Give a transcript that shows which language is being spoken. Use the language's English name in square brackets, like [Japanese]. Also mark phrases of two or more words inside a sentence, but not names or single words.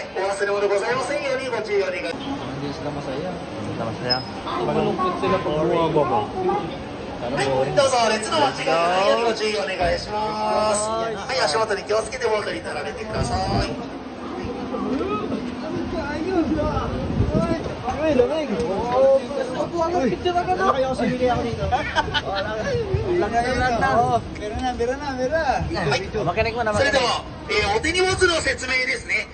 [Japanese] お忘れ物ございませんようにご注意お願いします。 [Filipino] Hindi sila masaya. Hindi sila masaya. Malungkot sila pag bumababa. [Japanese] はい、どうぞ列の間違いないようにご注意お願いします。はい、足元に気をつけてお渡りになられてください。それでは、お手荷物の説明ですね。